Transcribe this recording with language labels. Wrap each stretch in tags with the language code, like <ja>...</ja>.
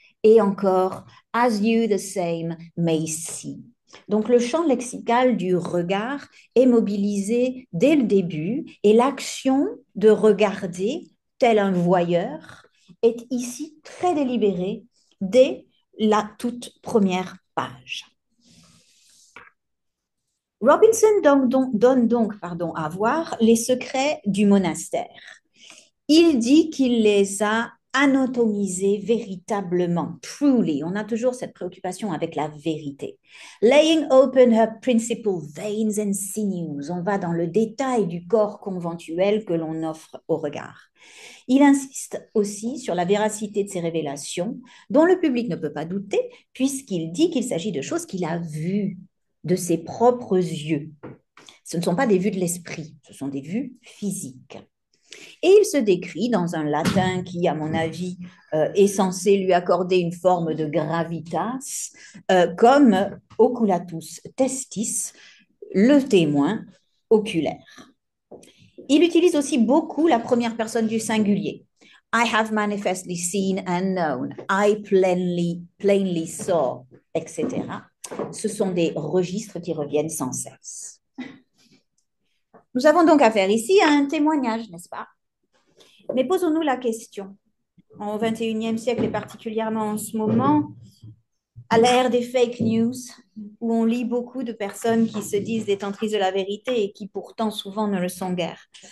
<fr>Et encore,</fr> <en>as you the same may see.</en> <fr>Donc le champ lexical du regard est mobilisé dès le début et l'action de regarder tel un voyeur est ici très délibérée dès la toute première page. Robinson donne donc à voir les secrets du monastère. Il dit qu'il les a anatomisés véritablement, truly. On a toujours cette préoccupation avec la vérité.</fr> <en>Laying open her principal veins and sinews.</en> <fr>On va dans le détail du corps conventuel que l'on offre au regard. Il insiste aussi sur la véracité de ces révélations, dont le public ne peut pas douter, puisqu'il dit qu'il s'agit de choses qu'il a vues de ses propres yeux. Ce ne sont pas des vues de l'esprit, ce sont des vues physiques. Et il se décrit dans un latin qui, à mon avis, est censé lui accorder une forme de gravitas, comme oculatus testis, le témoin oculaire. Il utilise aussi beaucoup la première personne du singulier.</fr> <en>I have manifestly seen and known. I plainly saw, etc.</en> <fr>Ce sont des registres qui reviennent sans cesse. Nous avons donc affaire ici à un témoignage, n'est-ce pas? Mais posons-nous la question. Au XXIe siècle et particulièrement en ce moment, à l'ère des fake news, où on lit beaucoup de personnes qui se disent détentrices de la vérité et qui pourtant souvent ne le sont guère.</fr>